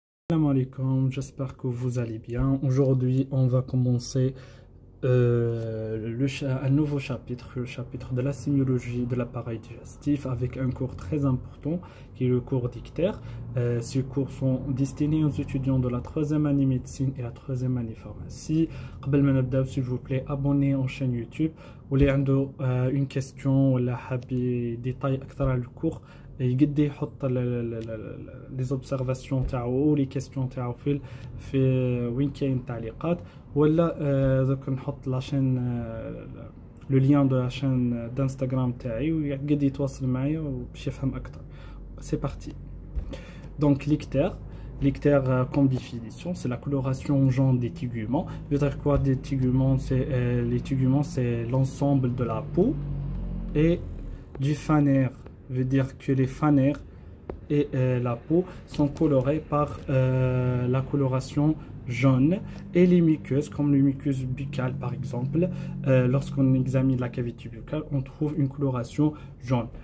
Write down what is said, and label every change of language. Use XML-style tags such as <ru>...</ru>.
<fr>Salam alaikum, j'espère que vous allez bien. Aujourd'hui, on va commencer un nouveau chapitre, le chapitre de la sémiologie de l'appareil digestif, avec un cours très important qui est le cours d'ictère. Ces cours sont destinés aux étudiants de la troisième année médecine et la troisième année pharmacie.</fr> <ar>قبل ما نبدأ,</ar> <fr>s'il vous plaît, abonnez en chaîne YouTube.</fr> <ar>واللي عنده</ar> <fr>une question</fr> <ar>ولا حاب détail أكثر على الcours, يقدر يحط</ar> <fr>les observations</fr> <ar>تاعو</ar> <fr>les questions</fr> <ar>تاعو في وين كاين التعليقات, ولا دوك نحط</ar> <fr>لاشين لو لين دو لاشين</fr> <ar>d'Instagram تاعي ويقدر يتواصل معايا باش يفهم اكثر.</ar> <fr>C'est parti. Donc l'ictère, comme définition, c'est la coloration jaune des téguments. Veut dire quoi des téguments? Les téguments, c'est l'ensemble de la peau et du phanère. Veut dire que les phanères et la peau sont colorés par la coloration jaune, et les muqueuses, comme les muqueuses buccales par exemple, lorsqu'on examine la cavité buccale, on trouve une coloration jaune.</fr>